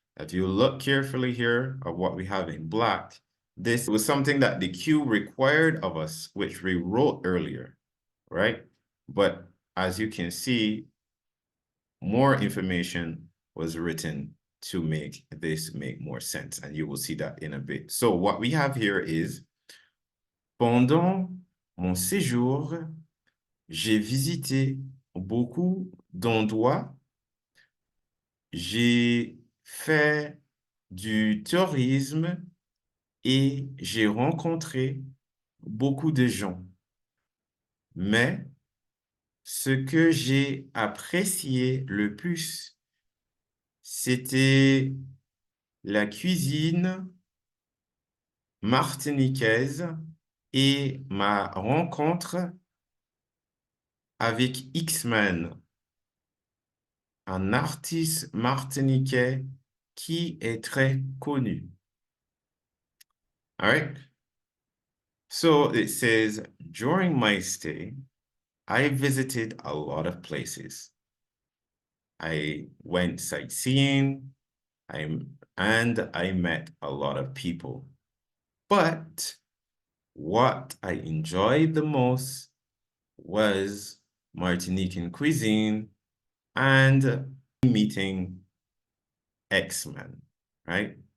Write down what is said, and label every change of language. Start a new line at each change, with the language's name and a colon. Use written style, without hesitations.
English: If you look carefully here of what we have in black, this was something that the cue required of us, which we wrote earlier, right? But as you can see, more information was written to make this make more sense, and you will see that in a bit. So what we have here is,
French: pendant mon séjour, j'ai visité beaucoup d'endroits. J'ai fait du tourisme et j'ai rencontré beaucoup de gens. Mais ce que j'ai apprécié le plus, c'était la cuisine martiniquaise et ma rencontre avec X-Men, un artiste martiniquais qui est très connu.
English: All right. So it says, during my stay, I visited a lot of places. I went sightseeing, I met a lot of people. But what I enjoyed the most was Martinican cuisine and meeting X-Men, right?